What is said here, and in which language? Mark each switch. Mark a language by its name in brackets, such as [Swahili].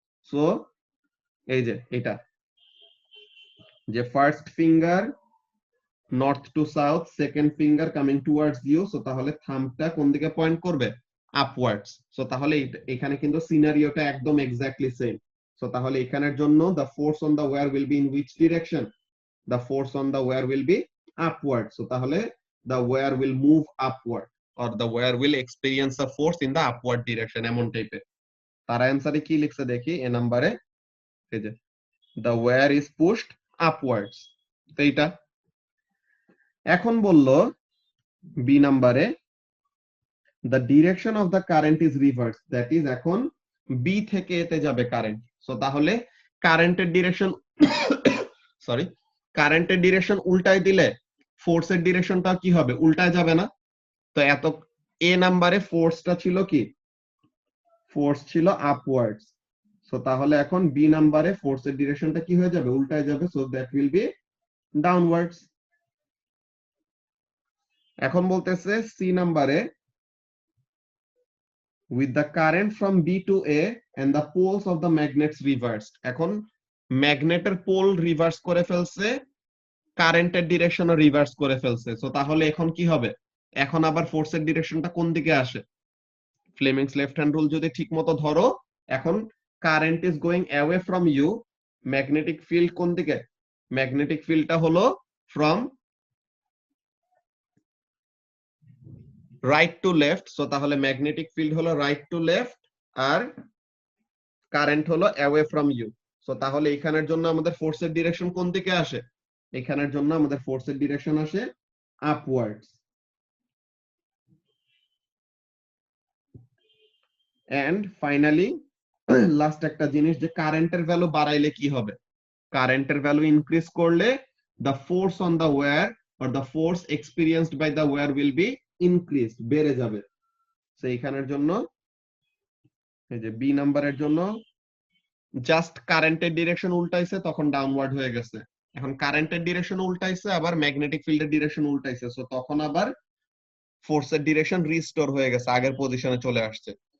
[Bangla] So এই যে এটা যে first finger north two south, second finger coming towards you, so তাহলে থাম্বটা কোন দিকে পয়েন্ট করবে, আপওয়ার্ডস। সো তাহলে এখানে কিন্তু সিনারিওটা একদম এক্স্যাক্টলি সেম। সো তাহলে এখানের জন্য [English] the force on the wire will be in which direction, the force on the wire will be upward. So তাহলে the wire will move upward or the wire will experience a force in the upward direction, [Bangla] এমন টাইপের। তার অ্যানসারে কি লিখছে দেখি এ নাম্বারে, এই যে [English] the wire is pushed upwards, [Bangla] তো এইটা। এখন বললো বি নাম্বারে [English] the direction of the current is reversed, that is [Bangla] এখন বি থেকে এতে যাবে কারেন্ট। সো তাহলে কারেন্টের ডিরেকশন সরি কারেন্টের ডিরেকশন উল্টায় দিলে ফোর্সের ডিরেকশনটা কি হবে, উল্টায় যাবে না? তো এত এ নাম্বারে ফোর্সটা ছিল কি, ফোর্স ছিল আপওয়ার্ডস। সো তাহলে এখন বি নাম্বারে ফোর্সের ডিরেকশনটা কি হয়ে যাবে, উল্টায় যাবে, [English] So that will be downwards. [Bangla] এখন বলতেছে সি নাম্বারে [English] with the current from B to A and the poles of the magnets reversed. [Bangla] এখন ম্যাগনেটের পোল রিভার্স করে ফেলছে, কারেন্টের ডিরেকশনও রিভার্স করে ফেলছে। সো তাহলে এখন কি হবে, এখন আবার ফোর্সের ডিরেকশনটা কোন দিকে আসে, ফ্লেমিংস লেফট হ্যান্ড রুল যদি ঠিকমতো ধরো, এখন [English] current is going away from you, [Bangla] magnetic field কোন দিকে, ম্যাগনেটিক ফিল্ডটা হলো from right to left. So তাহলে ম্যাগনেটিক ফিল্ড হলো right to left আর current হলো অ্যাওয়ে ফ্রম ইউ। সো তাহলে এখানের জন্য আমাদের ফোর্সের ডিরেকশন কোন দিকে আসে, এখানের জন্য আমাদের ফোর্সের ডিরেকশন আসে আপওয়ার্ডস। এন্ড ফাইনালি লাস্ট একটা জিনিস, যে কারেন্টের ভ্যালু বাড়াইলে কি হবে? কারেন্টের ভ্যালু ইনক্রিজ করলে [English] the force on the wire or the force experienced by the wire will be increased, [Bangla] বেড়ে যাবে। তো এইখানের জন্য এই যে বি নাম্বারের জন্য জাস্ট কারেন্টের ডিরেকশন উল্টাইছে, তখন ডাউনওয়ার্ড হয়ে গেছে। এখন কারেন্টের ডিরেকশন উল্টাইছে, আবার ম্যাগনেটিক ফিল্ডের ডিরেকশন উল্টাইছে, সো তখন আবার ফোর্সের ডিরেকশন রিস্টোর হয়ে গেছে, আগের পজিশনে চলে আসছে।